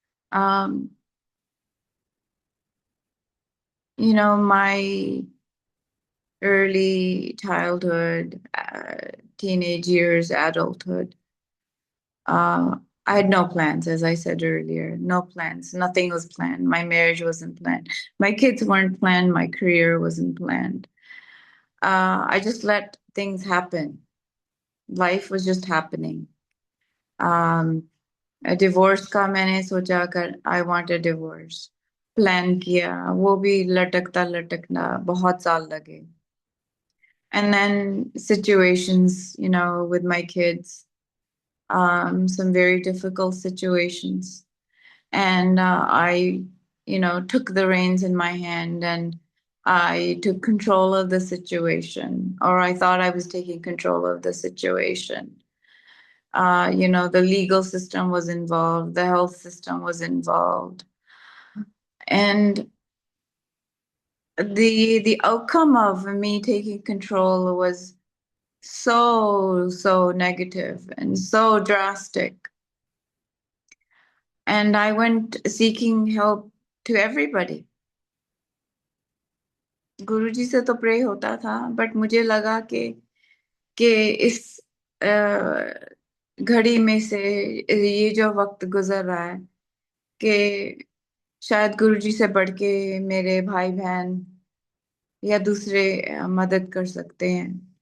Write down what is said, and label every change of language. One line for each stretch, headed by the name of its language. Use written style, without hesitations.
English: Um, my early childhood, teenage years, adulthood, I had no plans, as I said earlier, no plans. Nothing was planned. My marriage wasn't planned. My kids weren't planned. My career wasn't planned. I just let things happen. Life was just happening.
Hindi: Divorce का मैंने सोचा कर
English: I want a divorce
Hindi: plan किया, वो भी लटकता लटकना बहुत साल लगे।
English: And then situations, with my kids, some very difficult situations. And I, took the reins in my hand and I took control of the situation, or I thought I was taking control of the situation. The legal system was involved, the health system was involved. And the outcome of me taking control was so negative and so drastic. And I went seeking help to everybody.
Hindi: गुरुजी से तो pray होता था,
English: but
Hindi: मुझे लगा कि इस घड़ी में से ये जो वक्त गुजर रहा है, कि शायद गुरुजी से बढ़ के मेरे भाई बहन या दूसरे मदद कर सकते हैं।